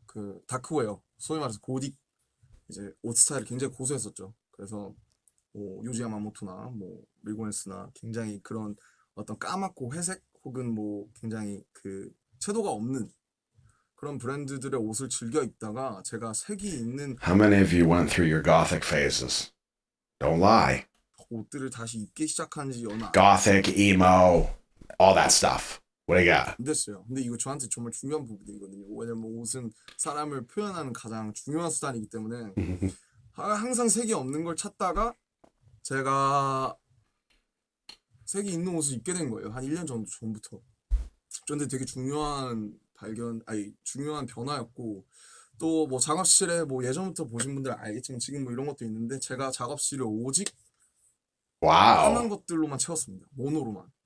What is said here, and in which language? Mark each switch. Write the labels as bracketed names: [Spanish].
[Korean] 그 다크웨어, 소위 말해서 고딕 이제 옷 스타일을 굉장히 고수했었죠. 그래서 뭐 요지 야마모토나 뭐 밀고네스나 굉장히 그런 어떤 까맣고 회색 혹은 뭐 굉장히 그 채도가 없는 그런 브랜드들의 옷을 즐겨 입다가 제가 색이 있는 [English] How many of you went through your gothic phases? Don't lie. [Korean] 옷들을 다시 입기 시작한 지 얼마 [English] Gothic, emo, all that stuff. What do you got? [Korean] 안 됐어요. 근데 이거 저한테 정말 중요한 부분이거든요. 왜냐면 옷은 사람을 표현하는 가장 중요한 수단이기 때문에 항상 색이 없는 걸 찾다가 제가 색이 있는 옷을 입게 된 거예요. 한 1년 정도 전부터. 그런데 되게 중요한 중요한 변화였고 또 뭐 작업실에 뭐 예전부터 보신 분들 알겠지만 지금 뭐 이런 것도 있는데 제가 작업실을 오직 까만 것들로만 채웠습니다. 모노로만.